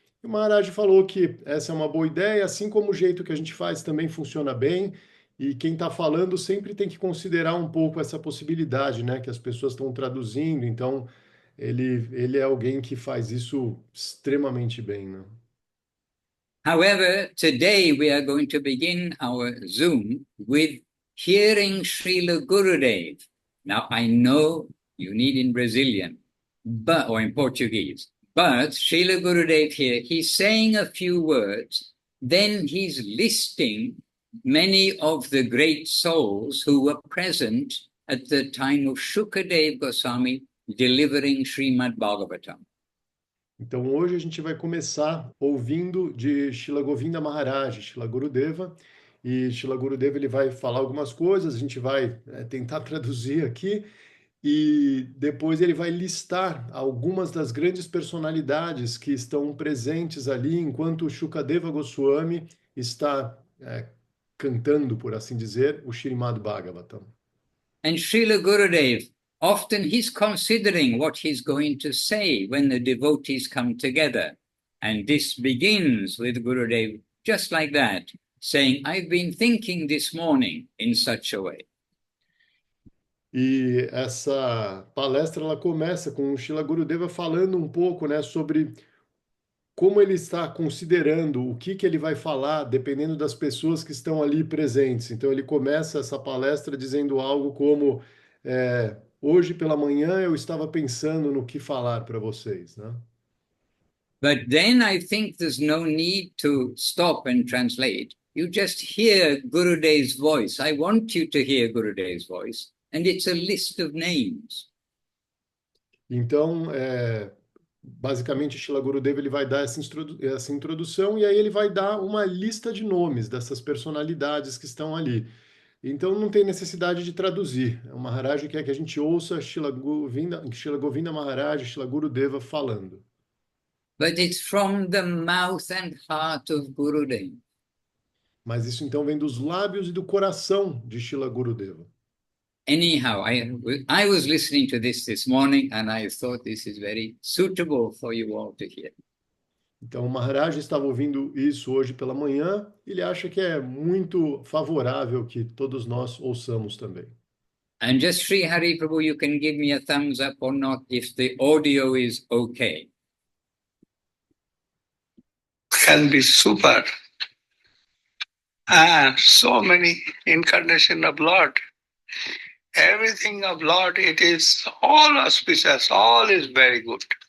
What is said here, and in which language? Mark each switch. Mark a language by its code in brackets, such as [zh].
[pt] E o Maharaj falou que essa é uma boa ideia, assim como o jeito que a gente faz também funciona bem, e quem está falando sempre tem que considerar um pouco essa possibilidade, né, que as pessoas estão traduzindo, então ele é alguém que faz isso extremamente bem, né? [en] However, today we are going to begin our Zoom with hearing Srila Gurudev. Now, I know you need in Brazilian, but or in Portuguese, but Srila Gurudev here, he's saying a few words, then he's listing many of the great souls who were present at the time of Shukadev Goswami delivering Srimad Bhagavatam. [pt] Então hoje a gente vai começar ouvindo de Shila Govinda Maharaj, Shila Gurudeva, e Shila Gurudeva ele vai falar algumas coisas, a gente vai tentar traduzir aqui, e depois ele vai listar algumas das grandes personalidades que estão presentes ali enquanto o Shukadeva Goswami está cantando, por assim dizer, o Srimad Bhagavatam. [en] And Srila Gurudev, often he's considering what he's going to say when the devotees come together. And this begins with Gurudev just like that, saying, I've been thinking this morning in such a way. [pt] E essa palestra ela começa com o Shila Gurudeva falando um pouco, né, sobre como ele está considerando o que ele vai falar, dependendo das pessoas que estão ali presentes. Então, ele começa essa palestra dizendo algo como: hoje pela manhã eu estava pensando no que falar para vocês, né? [en] But then I think there's no need to stop and translate. You just hear Gurudev's voice. I want you to hear Gurudev's voice. And it's a list of names. [pt] Então, basicamente, Shila Gurudeva ele vai dar essa introdução e aí ele vai dar uma lista de nomes dessas personalidades que estão ali. Então não tem necessidade de traduzir. O Maharaj quer que a gente ouça Shila Govinda Maharaj, Shila Gurudeva falando. [en] But it's from the mouth and heart of Gurudev. [pt] Mas isso então vem dos lábios e do coração de Shila Gurudeva. [en] Anyhow, I was listening to this morning and I thought this is very suitable for you all to hear. [pt] Então o Maharaj estava ouvindo isso hoje pela manhã, ele acha que é muito favorável que todos nós ouçamos também. [en] And just Sri Hari Prabhu, you can give me a thumbs up or not if the audio is okay. Can be super. So many incarnation of Lord. Everything of Lord, it is all auspicious, all is very good.